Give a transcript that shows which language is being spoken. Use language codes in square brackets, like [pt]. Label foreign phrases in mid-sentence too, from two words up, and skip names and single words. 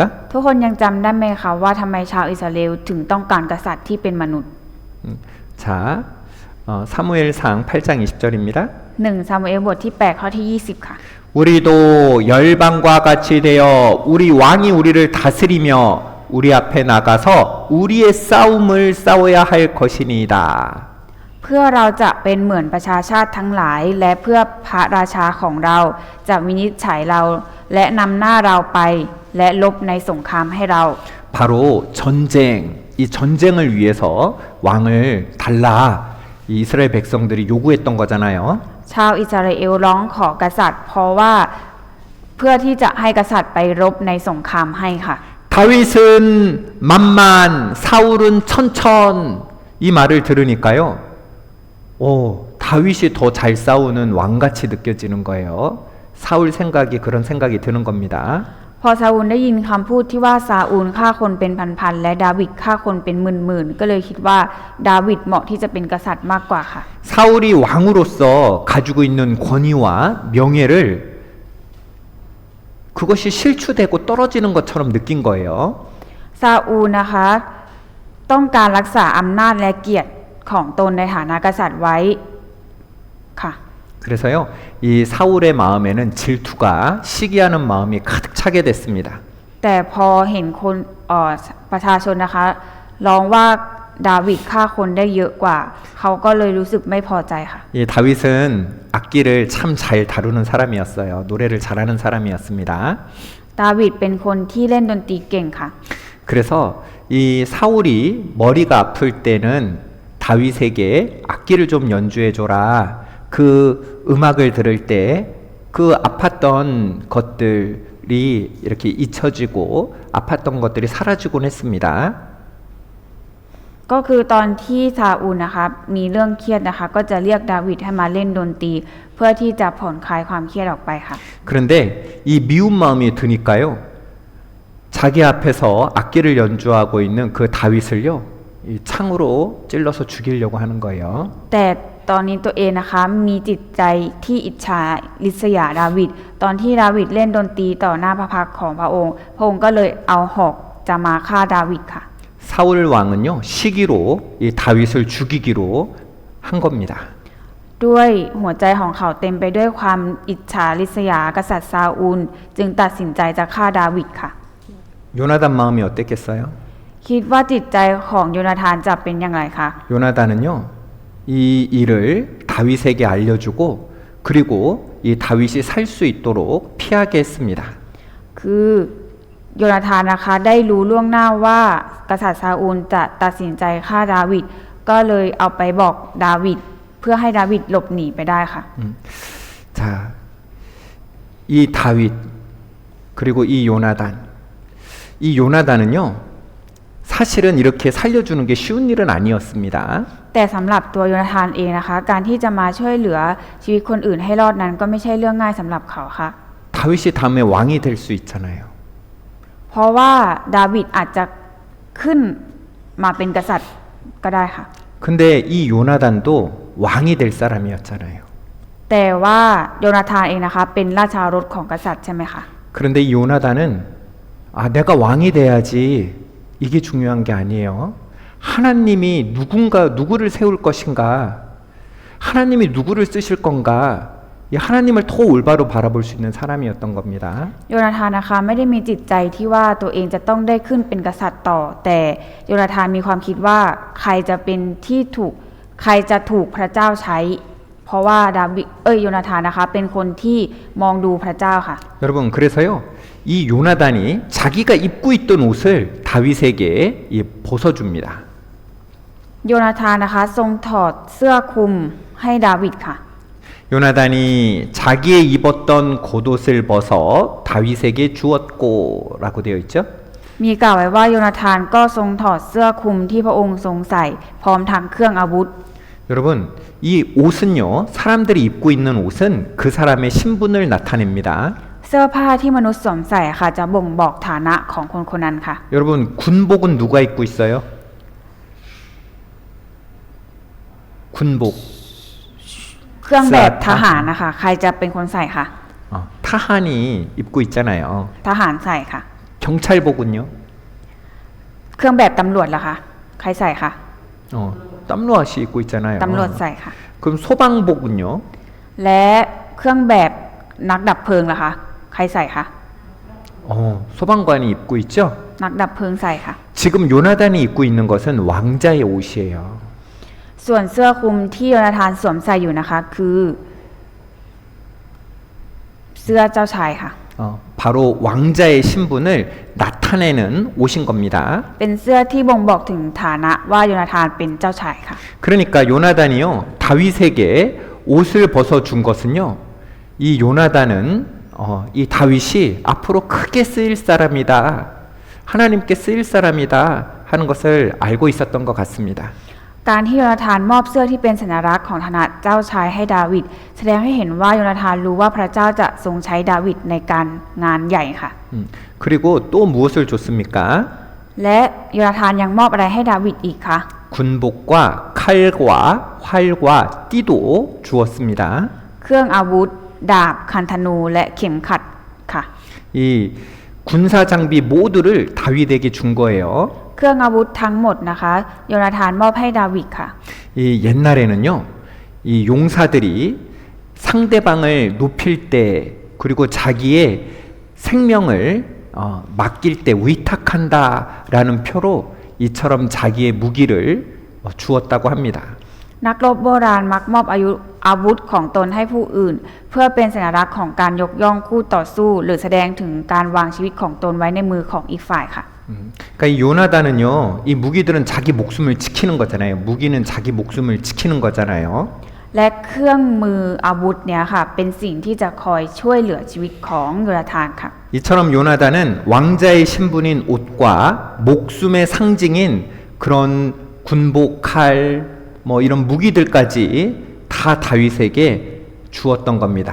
[th] ทุกคนยังจำได้ไหมคะว่าทำไมชาวอิสราเอลถึงต้องการกษัตริย์ที่เป็นมนุษย์ [ko] 자, 사무엘상 8장 20절입니다. [th] 1 ซามูเอลบทที่8ข้อที่20ค่ะ [ko] 우리도 열방과 같이 되어 우리 왕이 우리를 다스리며 우리 앞에 나가서 우리의 싸움을 싸워야 할 것이니이다. [th] เพื่อเราจะเป็นเหมือนประชาชาติทั้งหลายและเพื่อพระราชาของเราจะวินิจฉัยเราและนำหน้าเราไปและลบในสงครามให้เรา [ko] 바로 전쟁, 이 전쟁을 위해서 왕을 달라 이 이스라엘 백성들이 요구했던 거잖아요. [th] ชาวอิสราเอลร้องขอกษัตริย์เพราะว่าเพื่อที่จะให้กษัตริย์ไปรบในสงครามให้ค่ะ [ko] 다윗은 만만, 사울은 천천, 이 말을 들으니까요. 다윗이 더 잘 싸우는 왕같이 느껴지는 거예요. 사울 생각이 그런 생각이 드는 겁니다. [th] พอซาอูลได้ยินคำพูดที่ว่าซาอูลฆ่าคนเป็นพันๆและดาวิดฆ่าคนเป็นหมื่นๆก็เลยคิดว่าดาวิดเหมาะที่จะเป็นกษัตริย์มากกว่าค่ะ [ko] 사울이 왕으로서 가지고 있는 권위와 명예를 그것이 실추되고 떨어지는 것처럼 느낀 거예요. [th] ซาอูลนะคะต้องการรักษาอำนาจและเกียรติของตนในฐานะกษัตริย์ไว้ค่ะ [ko] 그래서요, 이 사울의 마음에는 질투가 시기하는 마음이 가득 차게 됐습니다. [th] แต่พอเห็นคนประชาชนนะคะร้องว่าดาวิดฆ่าคนได้เยอะกว่าเขาก็เลยรู้สึกไม่พอใจค่ะ [ko] 이 다윗은 악기를 참 잘 다루는 사람이었어요. 노래를 잘하는 사람이었습니다. [th] ดาวิดเป็นคนที่เล่นดนตรีเก่งค่ะ [ko] 그래서 이 사울이 머리가 아플 때는 다윗에게 악기를 좀 연주해줘라. 그 음악을 들을 때 그 아팠던 것들이 이렇게 잊혀지고 아팠던 것들이 사라지곤 했습니다. [th] ก็คือตอนที่ซาอูลนะคะมีเรื่องเครียดนะคะก็จะเรียกดาวิดให้มาเล่นดนตรีเพื่อที่จะผ่อนคลายความเครียดออกไปค่ะ [ko] 그런데 이 미운 마음이 드니까요. 자기 앞에서 악기를 연주하고 있는 그 다윗을요. 이 창으로 찔러서 죽이려고 하는 거예요. [th] แต่ตอนนี้ตัวเองนะคะมีจิตใจที่อิจฉาริษยาดาวิดตอนที่ดาวิดเล่นดนตรีต่อหน้าพระพักตร์ของพระองค์พระองค์ก็เลยเอาหอกจะมาฆ่าดาวิดค่ะ [ko] 사울 왕은요 시기로 이 다윗을 죽이기로 한 겁니다. [th] ด้วยหัวใจของเขาเต็มไปด้วยความอิจฉาริษยากษัตริย์ซาอูลจึงตัดสินใจจะฆ่าดาวิดค่ะ [ko] 요나단 마음이 어땠겠어요? [th] คิดว่าจิตใจของโยนาธานจะเป็นอย่างไรคะ [ko] 요나단은요 이 일을 다윗에게 알려주고 그리고 이 다윗이 살 수 있도록 피하게 했습니다. [th] คือโยนาธานนะคะได้รู้ล่วงหน้าว่ากษัตริย์ซาอูลจะตัดสินใจฆ่าดาวิดก็เลยเอาไปบอกดาวิดเพื่อให้ดาวิดหลบหนีไปได้ค่ะ [ko] 자, 이 다윗 그리고 이 요나단은요 사실은 이렇게 살려주는 게 쉬운 일은 아니었습니다. [th] แต่สำหรับตัวโยนาธานเองนะคะการที่จะมาช่วยเหลือชีวิตคนอื่นให้รอดนั้นก็ไม่ใช่เรื่องง่ายสำหรับเขาค่ะ [ko] 다윗이 다음에 왕이 될 수 있잖아요. [th] เพราะว่าดาวิดอาจจะขึ้นมาเป็นกษัตริย์ก็ได้ค่ะ [ko] 근데 이 요나단도 왕이 될 사람이었잖아요. [th] แต่ว่าโยนาธานเองนะคะเป็นราชารถของกษัตริย์ใช่ไหมคะ [ko] 그런데 이 요나단은 내가 왕이 돼야지 이게 중요한 게 아니에요. 하나님이 누구를 세울 것인가? 하나님이 누구를 쓰실 건가? 이 하나님을 더 올바로 바라볼 수 있는 사람이었던 겁니다. [th] โยนาธานนะคะไม่ได้มีจิตใจที่ว่าตัวเองจะต้องได้ขึ้นเป็นกษัตริย์ต่อแต่โยนาธานมีความคิดว่าใครจะถูกพระเจ้าใช้เพราะว่าโยนาธานนะคะเป็นคนที่มองดูพระเจ้าค่ะ [ko] 여러분 그래서요 이 요나단이 자기가 입고 있던 옷을 다윗에게 벗어줍니다. [th] โยนาธานนะคะทรงถอดเสื้อคลุมให้ดาวิดค่ะ [ko] 요나단이 자기의 입었던 겉옷을 벗어 다윗에게 주었고라고 되어 있죠. [th] มีกล่าวไว้ว่าโยนาธานก็ทรงถอดเสื้อคลุมที่พระองค์ทรงใส่พร้อมทั้งเครื่องอาวุธ [ko] 여러분 이 옷은요 사람들이 입고 있는 옷은 그 사람의 신분을 나타냅니다. [th] เสื้อผ้าที่มนุษย์สวมใส่ค่ะจะบ่งบอกฐานะของคนคนนั้นค่ะ [ko] 여러분 군복은 누가 입고 있어요? 군복 [th] เครื่องแบบทหารนะคะใครจะเป็นคนใส่ค่ะ [ko] 타한이 입고 있잖아요. [th] ทหารใส่ค่ะ [ko] 경찰복은요? [th] เครื่องแบบตำรวจล่ะคะใครใส่ค่ะ [ko] 땀로아씨 입고 있잖아요. [th] ตำรวจใส่ค่ะ [ko] 그럼 소방복은요? [th] และเครื่องแบบนักดับเพลิงล่ะคะใครใส่คะ [ko] 소방관이 입고 있죠? [th] นักดับเพลิงใส่ค่ะ [ko] 지금 요나단이 입고 있는 것은 왕자의 옷이에요. [th] ส่วนเสื้อคลุมที่โยนาธานสวมใส่อยู่นะคะคือเสื้อเจ้าชายค่ะ [ko] 바로 왕자의 신분을 나타내는 옷인 겁니다. [th] เป็นเสื้อที่บ่งบอกถึงฐานะว่าโยนาธานเป็นเจ้าชายค่ะ [ko] 그러니까 요나단이요 다윗에게 옷을 벗어준 것은요 이 요나단은 이 다윗이 앞으로 크게 쓰일 사람이다 하나님께 쓰일 사람이다 하는 것을 알고 있었던 것 같습니다. [th] การที่โยนาธานมอบเสื้อที่เป็นสัญลักษณ์ของฐานะเจ้าชายให้ดาวิดแสดงให้เห็นว่าโยนาธานรู้ว่าพระเจ้าจะทรงใช้ดาวิดในการงานใหญ่ค่ะ [ko] 그리고 또 무엇을 줬습니까? [th] และโยนาธานยังมอบอะไรให้ดาวิดอีกคะ [ko] 군복과 칼과 활과 띠도 주었습니다. [th] เครื่องอาวุธ ดาบ คันธนูและเข็มขัดค่ะ [ko] 이 군사 장비 모두를 다윗에게 준 거예요. [th] เครื่องอาวุธทั้งหมดนะคะโยนาธานมอบให้ดาวิดค่ะ [ko] 이 옛날에는요, 이 용사들이 상대방을 높일 때 그리고 자기의 생명을 맡길 때 위탁한다라는 표로 이처럼 자기의 무기를 주었다고 합니다. [th] นักรบโบราณมักมอบอาวุธของตนให้ผู้อื่น เพื่อเป็นสัญลักษณ์ของการยกย่องคู่ต่อสู้ หรือแสดงถึงการวางชีวิตของตนไว้ในมือของอีกฝ่ายค่ะ [ko] 그러니까 이 요나단은요, 이 무기들은 자기 목숨을 지키는 거잖아요. 무기는 자기 목숨을 지키는 거잖아요. [th] และเครื่องมืออาวุธเนี่ยค่ะเป็นสิ่งที่จะคอยช่วยเหลือชีวิตของโยนาธานค่ะ [ko] 이처럼 요나단은 왕자의 신분인 옷과 목숨의 상징인 그런 군복, 칼, 뭐 이런 무기들까지 다 다윗에게 주었던 겁니다.